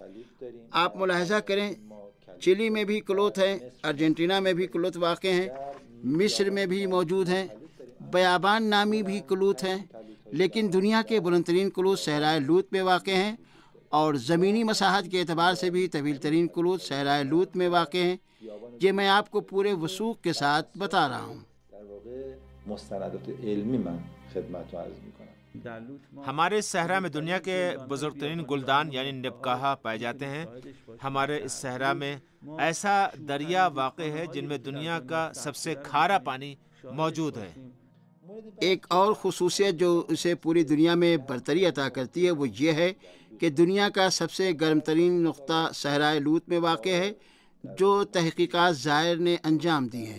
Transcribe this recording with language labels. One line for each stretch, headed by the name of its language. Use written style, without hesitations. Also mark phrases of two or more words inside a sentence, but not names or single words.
Urdu: آپ ملاحظہ کریں، چلی میں بھی کلوت ہیں، ارجنٹینا میں بھی کلوت واقع ہیں، مصر میں بھی موجود ہیں، بیابان نامی بھی کلوت ہیں، لیکن دنیا کے بلند ترین کلوت صحرائے لوط میں واقع ہیں اور زمینی مساحت کے اعتبار سے بھی طویل ترین کلوت صحرائے لوط میں واقع ہیں۔ یہ میں آپ کو پورے وثوق کے ساتھ بتا رہا ہوں۔
Persian: در واقع مستندات علمی من خدمت رو عرض میکنم۔
Urdu: ہمارے صحرا میں دنیا کے بزرگ ترین گلدان یعنی نبکاہا پائے جاتے ہیں۔ ہمارے اس صحرا میں ایسا دریا واقع ہے جن میں دنیا کا سب سے کھارا پانی موجود ہے۔ ایک اور خصوصیت جو اسے پوری دنیا میں برتری عطا کرتی ہے وہ یہ ہے کہ دنیا کا سب سے گرم ترین نقطہ صحرائے لوط میں واقع ہے، جو تحقیقات زائر نے انجام دی ہیں۔